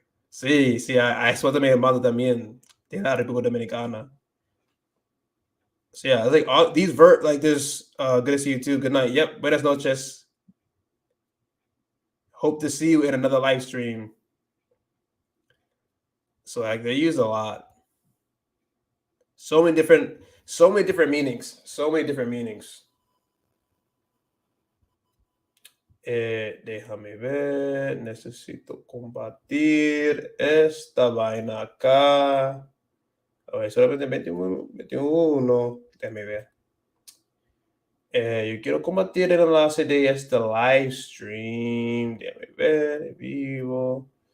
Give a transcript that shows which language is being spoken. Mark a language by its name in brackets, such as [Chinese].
[Spanish] Sí, sí, suéltame en banda también. De la República Dominicana. [English] So yeah, I think all these like this. Good to see you too. Good night. Yep. [Spanish] Buenas noches. [English] Hope to see you in another live stream. So like they use a lot. So many different meanings. So many different meanings. [Spanish] Déjame ver. Necesito combatir esta vaina acá. A ver, solamente 21. 21. Déjame ver. Yo quiero combatir el enlace de este live stream. Déjame ver. Vivo.